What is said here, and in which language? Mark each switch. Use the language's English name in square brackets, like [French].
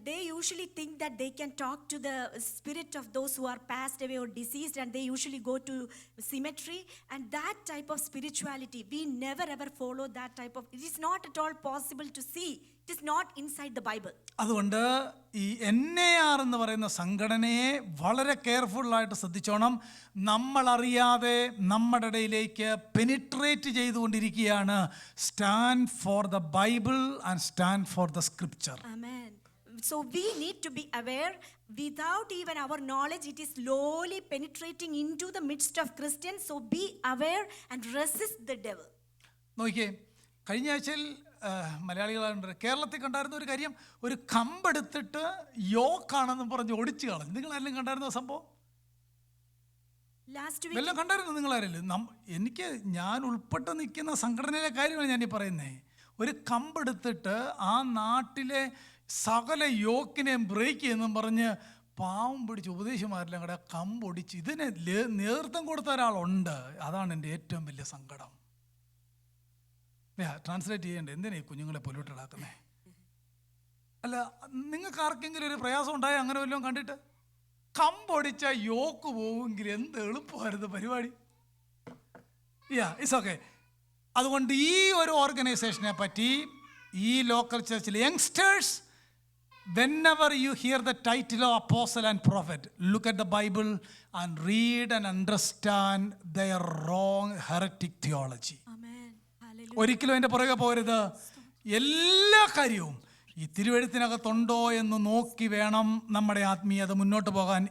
[English] They usually think that they can talk to the spirit of those who are passed away or deceased, and they usually go to cemetery, and that type of spirituality, we never ever follow that type of, it is not at all possible to see. It is not inside the Bible. [Malayalam] അതുകൊണ്ട് ഈ NAR എന്ന് പറയുന്ന സംഘടനയെ വളരെ കെയർഫുള്ളായിട്ട് ശ്രദ്ധിച്ചോണം. നമ്മളറിയാതെ നമ്മുടെ ഇടയിലേക്ക് പെനിട്രേറ്റ് ചെയ്തുകൊണ്ടിരിക്കുകയാണ്. [English] Stand for the Bible and stand for the scripture. Amen. So we need to be aware. Without even our knowledge, it is slowly penetrating into the midst of Christians. So be aware and resist the devil. [Malayalam] നോക്കിയേ, കഴിഞ്ഞ ആഴ്ചയിൽ മലയാളികളുണ്ട് കേരളത്തിൽ കണ്ടായിരുന്ന ഒരു കാര്യം, ഒരു കമ്പെടുത്തിട്ട് യോക്കാണെന്ന് പറഞ്ഞ് ഒടിച്ചു കളഞ്ഞു. നിങ്ങളാരെങ്കിലും കണ്ടായിരുന്ന സംഭവം? എല്ലാം കണ്ടായിരുന്നു നിങ്ങളാരെങ്കിലും? ഞാൻ ഉൾപ്പെട്ട് നിൽക്കുന്ന സംഘടനയിലെ കാര്യമാണ് ഞാനീ പറയുന്നത്. ഒരു കമ്പെടുത്തിട്ട് ആ നാട്ടിലെ സകല യോക്കിനെയും ബ്രേക്ക് ചെയ്യുമെന്നും പറഞ്ഞ് പാവം പിടിച്ച് ഉപദേശിമാരെല്ലാം കൂടെ കമ്പൊടിച്ച് ഇതിനെ നേതൃത്വം കൊടുത്ത ഒരാളുണ്ട്. അതാണ് എൻ്റെ ഏറ്റവും വലിയ സങ്കടം. ട്രാൻസ്ലേറ്റ് ചെയ്യണ്ടേ? എന്തിനാ ഈ കുഞ്ഞുങ്ങളെ പൊല്യൂട്ടഡ് ആക്കുന്നേ? അല്ല, നിങ്ങൾക്ക് ആർക്കെങ്കിലും ഒരു പ്രയാസം ഉണ്ടായോ അങ്ങനെ വല്ലതും കണ്ടിട്ട്? കമ്പൊടിച്ച യോക്ക് പോവുമെങ്കിൽ എന്ത് എളുപ്പമായിരുന്നു പരിപാടി. [English] It's okay. [Malayalam] അതുകൊണ്ട് ഈ ഒരു ഓർഗനൈസേഷനെ പറ്റി ഈ local Churchill youngsters, [English] whenever you hear the title of apostle and prophet, look at the Bible and read and understand their wrong heretic theology. [Malayalam] ഒരിക്കലും അതിൻ്റെ പുറകെ പോകരുത്. എല്ലാ കാര്യവും ഈ തിരുവെഴുത്തിനകത്തുണ്ടോ എന്ന് നോക്കി വേണം നമ്മുടെ ആത്മീയത മുന്നോട്ട് പോകാൻ.